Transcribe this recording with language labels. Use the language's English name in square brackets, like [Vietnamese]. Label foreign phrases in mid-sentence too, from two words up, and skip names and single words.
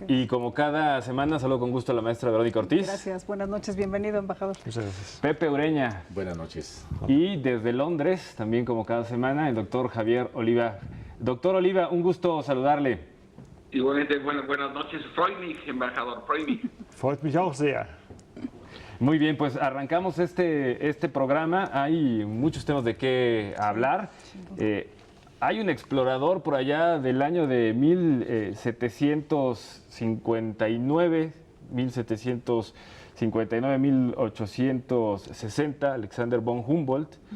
[Spanish] Y como cada semana, saludo con gusto a la maestra Verónica Ortiz. Gracias, buenas noches, bienvenido, embajador. Muchas gracias. Pepe Ureña. Buenas noches. Y desde Londres, también como cada semana, el doctor Javier Oliva. Doctor Oliva, un gusto saludarle. Igualmente, buenas noches. [German] Freut mich, embajador, freut mich. Freut mich auch sehr. [Spanish] Muy bien, pues arrancamos este programa. Hay muchos temas de qué hablar. Hay un explorador por allá del año de 1860, Alexander von Humboldt,